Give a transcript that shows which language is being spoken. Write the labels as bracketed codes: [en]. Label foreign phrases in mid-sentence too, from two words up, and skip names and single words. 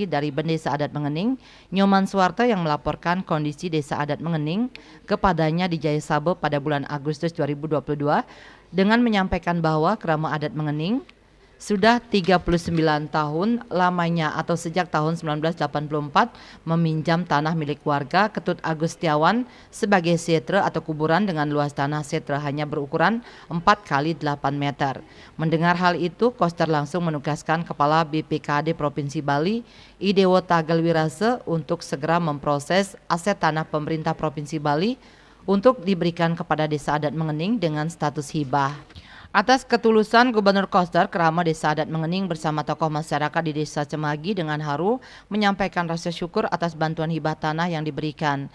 [id] dari Bendesa Adat Mengening, Nyoman Suwarte yang melaporkan kondisi Desa Adat Mengening kepadanya di Jaya Sabe pada bulan Agustus 2022 dengan menyampaikan bahwa Krama Adat Mengening sudah 39 tahun lamanya atau sejak tahun 1984 meminjam tanah milik warga Ketut Agustiawan sebagai setre atau kuburan dengan luas tanah setre hanya berukuran 4 kali 8 meter. Mendengar hal itu, Koster langsung menugaskan Kepala BPKAD Provinsi Bali, I Dewa Tagel Wirasa untuk segera memproses aset tanah pemerintah Provinsi Bali untuk diberikan kepada Desa Adat Mengening dengan status hibah. Atas ketulusan Gubernur Koster, Kerama Desa Adat Mengening bersama tokoh masyarakat di Desa Cemagi dengan haru menyampaikan rasa syukur atas bantuan hibah tanah yang diberikan.